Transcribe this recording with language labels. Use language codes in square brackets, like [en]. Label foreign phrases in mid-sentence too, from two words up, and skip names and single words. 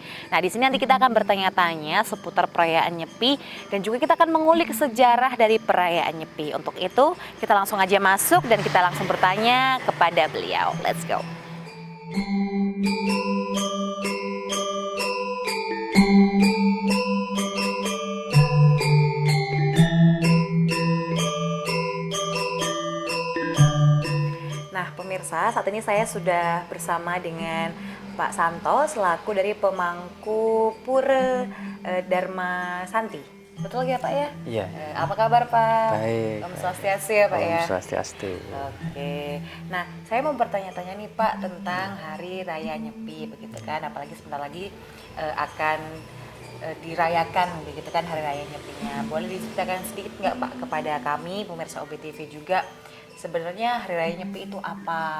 [id] Nah, di sini nanti kita akan bertanya-tanya seputar perayaan Nyepi dan juga kita akan mengulik sejarah dari perayaan Nyepi. Untuk itu, kita langsung aja masuk dan kita langsung bertanya kepada beliau. [en] Let's go. [id] Nah, pemirsa, saat ini saya sudah bersama dengan Pak Santo selaku dari pemangku Pura Dharma Santi. Betul ya Pak ya? Iya. Apa kabar Pak? Baik. Om Swastiastu ya Pak ya? Om Swastiastu. Oke. Nah, saya mau bertanya-tanya nih Pak tentang Hari Raya Nyepi begitu kan, apalagi sebentar lagi akan dirayakan begitu kan Hari Raya Nyepinya. Boleh diceritakan sedikit nggak Pak kepada kami pemirsa OBTV juga sebenarnya Hari Raya Nyepi itu apa?